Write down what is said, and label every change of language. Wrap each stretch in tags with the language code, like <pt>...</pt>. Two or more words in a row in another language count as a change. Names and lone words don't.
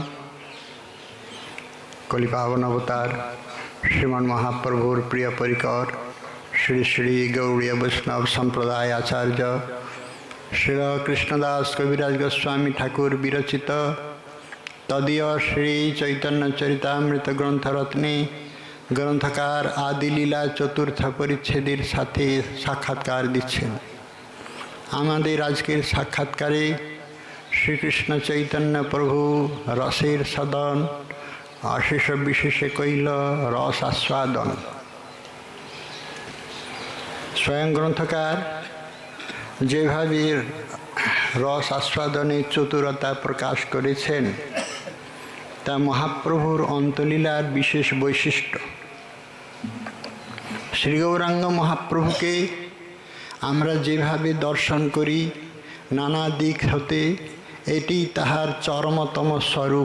<bn>কলিপাবন অবতার শ্রীমন মহাপ্রভুর প্রিয় পরিকর শ্রী শ্রী গৌড়ীয় বৈষ্ণব সম্প্রদায় আচার্য শ্রী কৃষ্ণদাস কবিরাজ গোস্বামী ঠাকুর বিরচিত তদীয় শ্রী চৈতন্য চরিতামৃত গ্রন্থ রত্নে গ্রন্থকার আদিলীলা চতুর্থ পরিচ্ছেদের সাথে সাক্ষাৎকার দিচ্ছেন। আমাদের আজকের সাক্ষাৎকারে শ্রীকৃষ্ণ চৈতন্য প্রভু রসের সদন অশেষ বিশেষ কৈল রস আস্বাদন। স্বয়ং গ্রন্থকার যেভাবে রস আস্বাদনে চতুরতা প্রকাশ করেছেন তা মহাপ্রভুর অন্তলীলার বিশেষ বৈশিষ্ট্য। শ্রী গৌরাঙ্গ মহাপ্রভুকে আমরা যেভাবে দর্শন করি নানা দিক হতে এটি তাহার চরমতম স্বরূপ।</bn>